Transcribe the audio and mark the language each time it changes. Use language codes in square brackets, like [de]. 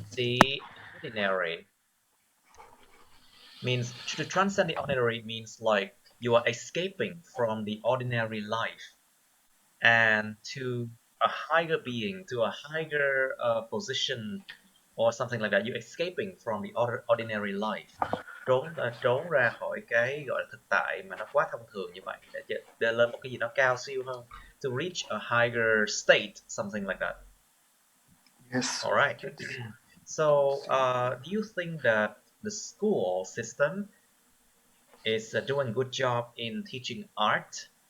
[en] transcend the ordinary means to transcend the ordinary means like you are escaping from the ordinary life and to a higher being, to a higher position or something like that. You're escaping from the ordinary life. [vi] Trốn ra khỏi cái gọi là thực tại mà nó quá thông thường như vậy để lên một cái gì đó cao siêu hơn. [en] To reach a higher state, something like that. Yes. All right. So, do you think that the school system is doing a good job in teaching art?